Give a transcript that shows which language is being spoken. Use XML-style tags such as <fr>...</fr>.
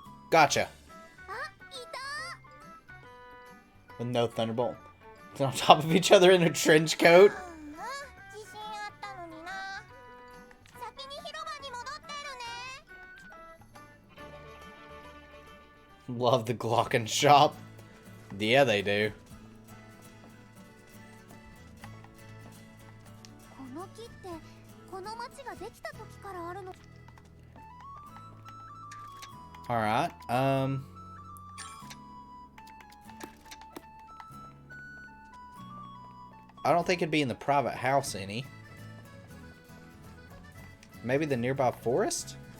<en>Gotcha.</en> <ja>あ、いた。</ja> <en>With no thunderbolt. They're on top of each other in a trench coat.</en> <ja>自信あったのにな。先に広場に戻ってるね。</ja> <en>Love the Glocken shop. Yeah, they do.</en> <ja>この木ってこの町ができた時からあるの。</ja> <en>Alright, I don't think it'd be in the private house any. Maybe the nearby forest?</en>